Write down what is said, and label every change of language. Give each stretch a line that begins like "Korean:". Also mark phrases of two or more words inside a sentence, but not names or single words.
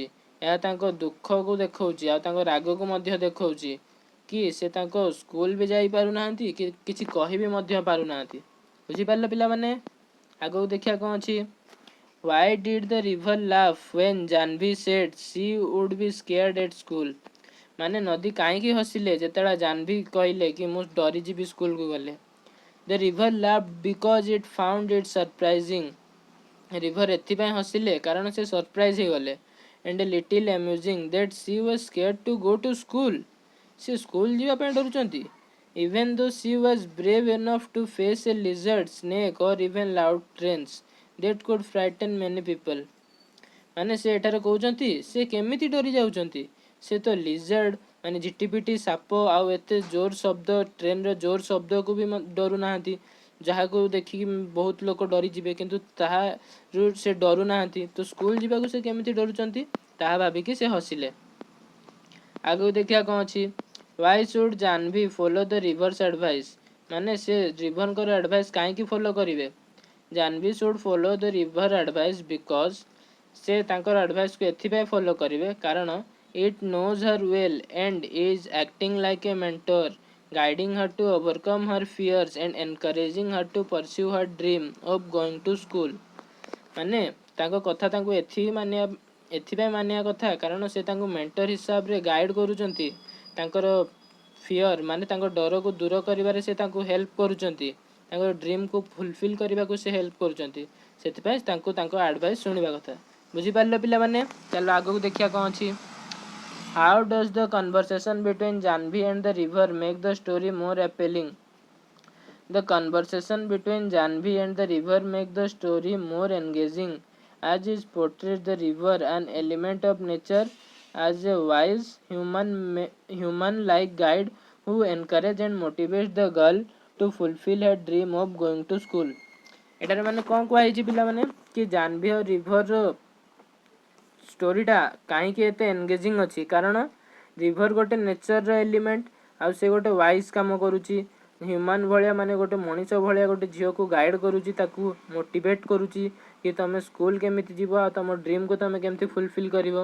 Odia: ଏହା ତାଙ୍କ ଦୁଃଖକୁ ଦେଖାଉଛି ଆଉ ତାଙ୍କ ରାଗକୁ ମଧ୍ୟ ଦେଖାଉଛି କି ସେ ତାଙ୍କ ସ୍କୁଲ ବି ଯାଇପାରୁନାହାନ୍ତି କି କିଛି କହିବି ମଧ୍ୟ ପାରୁନାହାନ୍ତି। ବୁଝିପାରିଲ ପିଲାମାନେ? ଆଗକୁ ଦେଖିବା କ'ଣ ଅଛି।
English: Why did the river laugh when ଜାହ୍ନବୀ said she would be scared at school।
Odia: ମାନେ ନଦୀ କାହିଁକି ହସିଲେ ଯେତେବେଳେ ଜାହ୍ନବୀ କହିଲେ କି ମୁଁ ଡରିଯିବି ସ୍କୁଲକୁ ଗଲେ।
English: The river laughed because it found it surprising।
Odia: ରିଭର ଏଥିପାଇଁ ହସିଲେ କାରଣ ସେ ସରପ୍ରାଇଜ ହେଇଗଲେ।
English: and a little amusing that she was scared to go to school।
Odia: ସେ ସ୍କୁଲ ଯିବା ପାଇଁ ଡରୁଛନ୍ତି।
English: even though she was brave enough to face a lizard, snake or even loud trains that could frighten many people।
Odia: ମାନେ ସେ ଏଠାରେ କହୁଛନ୍ତି ସେ କେମିତି ଡରି ଯାଉଛନ୍ତି। ସେ ତ ଲିଜର୍ଡ ମାନେ ଝିଟିପିଟି ସାପ ଆଉ ଏତେ ଜୋର ଶବ୍ଦ ଟ୍ରେନର ଜୋର ଶବ୍ଦକୁ ବି ଡରୁନାହାନ୍ତି, ଯାହାକୁ ଦେଖିକି ବହୁତ ଲୋକ ଡରିଯିବେ, କିନ୍ତୁ ତାହାରୁ ସେ ଡରୁନାହାନ୍ତି। ତ ସ୍କୁଲ ଯିବାକୁ ସେ କେମିତି ଡରୁଛନ୍ତି ତାହା ଭାବିକି ସେ ହସିଲେ। ଆଗକୁ ଦେଖିବା କ'ଣ ଅଛି।
English: Why should ଜାହ୍ନବୀ follow the river's advice।
Odia: ମାନେ ସେ ରିଭରଙ୍କର ଆଡଭାଇସ୍ କାହିଁକି ଫଲୋ କରିବେ।
English: ଜାହ୍ନବୀ should follow the river advice because
Odia: ସେ ତାଙ୍କର ଆଡଭାଇସ୍କୁ ଏଥିପାଇଁ ଫଲୋ କରିବେ କାରଣ
English: it knows her well and is acting like a mentor, guiding her to overcome her fears and encouraging her to pursue her dream of going to school।
Odia: ମାନେ ତାଙ୍କ କଥା ତାଙ୍କୁ ଏଥିପାଇଁ ମାନିବା କଥା କାରଣ ସେ ତାଙ୍କୁ ମେଣ୍ଟର ହିସାବରେ ଗାଇଡ୍ କରୁଛନ୍ତି। ତାଙ୍କର ଫିଅର ମାନେ ତାଙ୍କ ଡରକୁ ଦୂର କରିବାରେ ସେ ତାଙ୍କୁ ହେଲ୍ପ କରୁଛନ୍ତି। ତାଙ୍କର ଡ୍ରିମ୍କୁ ଫୁଲଫିଲ୍ କରିବାକୁ ସେ ହେଲ୍ପ କରୁଛନ୍ତି। ସେଥିପାଇଁ ତାଙ୍କୁ ତାଙ୍କ ଆଡଭାଇସ୍ ଶୁଣିବା କଥା। ବୁଝିପାରିଲ ପିଲାମାନେ? ଚାଲ ଆଗକୁ ଦେଖିବା କ'ଣ ଅଛି।
English: How does the conversation between ଜାହ୍ନବୀ and the river make the story more appealing। The conversation between ଜାହ୍ନବୀ and the river make the story more engaging as it portrays the river an element of nature as a wise human like guide who encourage and motivates the girl to fulfill her dream of going to school।
Odia: ଏଠାରେ ମାନେ କ'ଣ କୁହାଯାଇଛି ପିଲାମାନେ କି ଜାହ୍ନବୀ ଆଉ ରିଭରର ଷ୍ଟୋରିଟା କାହିଁକି ଏତେ ଏନଗେଜିଂ ଅଛି କାରଣ ରିଭର ଗୋଟେ ନେଚରର ଏଲିମେଣ୍ଟ ଆଉ ସେ ଗୋଟେ ୱାଇଜ କାମ କରୁଛି। ହ୍ୟୁମାନ ଭଳିଆ ମାନେ ଗୋଟେ ମଣିଷ ଭଳିଆ ଗୋଟେ ଝିଅକୁ ଗାଇଡ୍ କରୁଛି, ତାକୁ ମୋଟିଭେଟ୍ କରୁଛି କି ତମେ ସ୍କୁଲ କେମିତି ଯିବ ଆଉ ତମ ଡ୍ରିମ୍କୁ ତମେ କେମିତି ଫୁଲଫିଲ୍ କରିବ।